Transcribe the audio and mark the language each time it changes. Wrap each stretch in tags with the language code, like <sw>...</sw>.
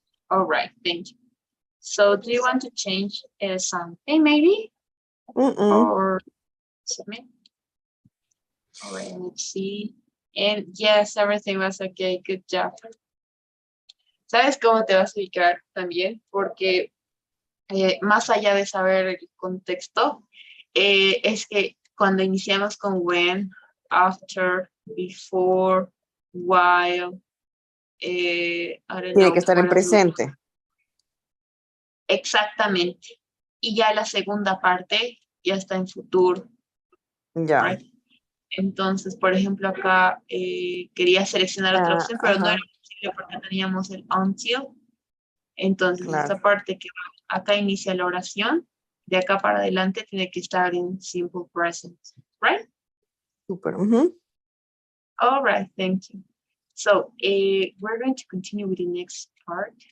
<en>All right, thank you. So do you want to change something maybe? Or submit? All right, let's see. And yes, everything was okay. Good job.</en> <es>¿Sabes cómo te vas a ubicar también? Porque más allá de saber el contexto, es que cuando iniciamos con when, after, before, while,</es> <en>I don't</en> <es>Tiene</es> <en>know,</en> <es>que estar en presente. Exactamente. Y ya la segunda parte ya está en futuro. Ya.</es> <en>Right?</en> <es>Entonces, por ejemplo, acá quería seleccionar otra opción, pero no era posible porque teníamos el until. Entonces, Claro. esta parte que acá inicia la oración, de acá para adelante tiene que estar en simple present.</es> <en>Right? Super. All right, thank you. So, we're going to continue with the next part.</en>